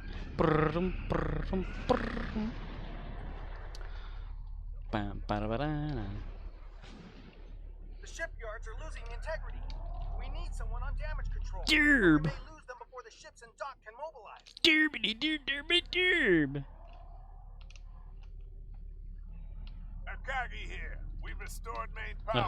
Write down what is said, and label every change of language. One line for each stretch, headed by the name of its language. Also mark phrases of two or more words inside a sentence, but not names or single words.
English: Brrrum, brrrum, brrrum. Bam, ba-da-ba-da-da. The shipyards are losing integrity. We need someone on damage control. Derb. We may lose them before the ships and dock can mobilize. Derby-derby-derby. Akagi here. We've restored main power.